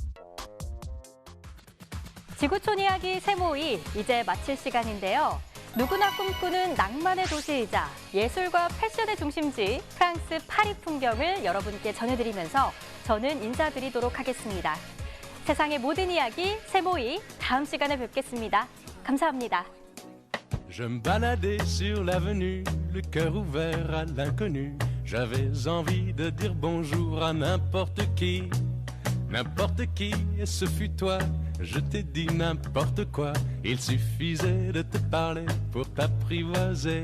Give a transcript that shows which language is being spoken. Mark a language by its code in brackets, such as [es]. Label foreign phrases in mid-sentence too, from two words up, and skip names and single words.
[ko] 지구촌 이야기 세모이 이제 마칠 시간인데요. 누구나 꿈꾸는 낭만의 도시이자 예술과 패션의 중심지 프랑스 파리 풍경을 여러분께 전해드리면서 저는 인사드리도록 하겠습니다. 세상의 모든 이야기 세모이 다음 시간에 뵙겠습니다. 감사합니다. [fr] Je me baladais sur l'avenue, le cœur ouvert à l'inconnu. J'avais envie de dire bonjour à n'importe qui, et ce fut toi. Je t'ai dit n'importe quoi, il suffisait de te parler pour t'apprivoiser.